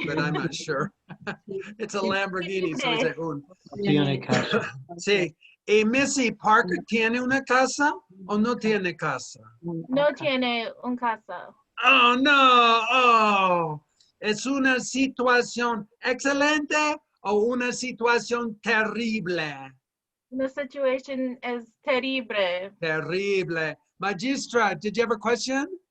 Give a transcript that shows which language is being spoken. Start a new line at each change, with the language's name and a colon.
English: un, but I'm not sure. It's a Lamborghini, so I say un.
Spanish: Tiene casa. Sí, Y Missy, ¿Parker tiene una casa o no tiene casa? No tiene un casa.
English: Oh, no. Oh.
Spanish: ¿Es una situación excelente o una situación terrible?
English: The situation is terrible. Terrible. Magistra, did you have a question?